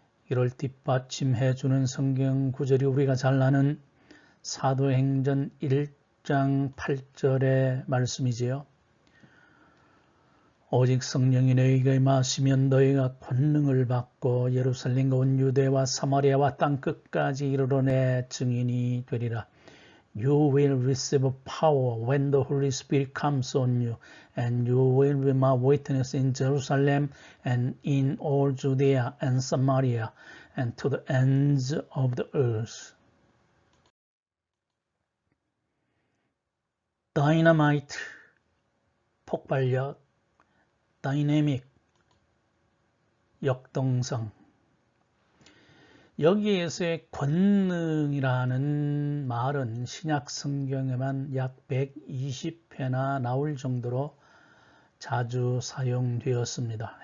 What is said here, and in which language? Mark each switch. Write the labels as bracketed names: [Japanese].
[Korean] 이를 뒷받침해주는 성경 구절이 우리가 잘 아는 사도행전 1장 8절의 말씀이지요. 오직 성령이 너희에게 임하시면 너희가 권능을 받고 예루살렘과 온 유대와 사마리아와 땅끝까지 이르러 내 증인이 되리라. [English] You will receive power when the Holy Spirit comes on you, and you will be my witness in Jerusalem and in all Judea and Samaria and to the ends of the earth. [Korean] Dynamite, 폭발력, dynamic, 역동성. 여기에서의 권능이라는 말은 신약 성경에만 약 120회나 나올 정도로 자주 사용되었습니다.